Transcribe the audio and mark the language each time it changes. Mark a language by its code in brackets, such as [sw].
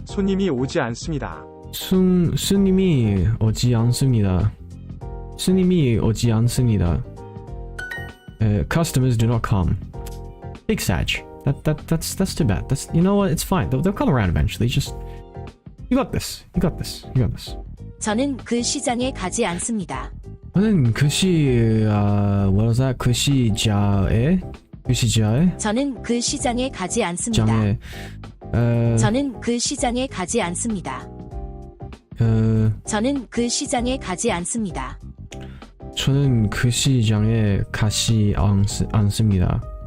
[ko] 손님이 오지 않습니다. 손님이 오지 않습니다. 손님이 오지 않습니다. [en] Customers do not come. Big Sag. That's too bad. That's, you know what? It's fine. They'll come around eventually. Just you got this. You got this. You got this. [ko] 저는 그 시장에 가지 않습니다. 저는 그 [en] what was that? [ko] 그 시장에 저는 그 시장에 가지 않습니다. 장에 저는 그 시장에 가지 않습니다. 저는 그 시장에 가지 않습니다. 저는 그 시장에 가지 않습니다.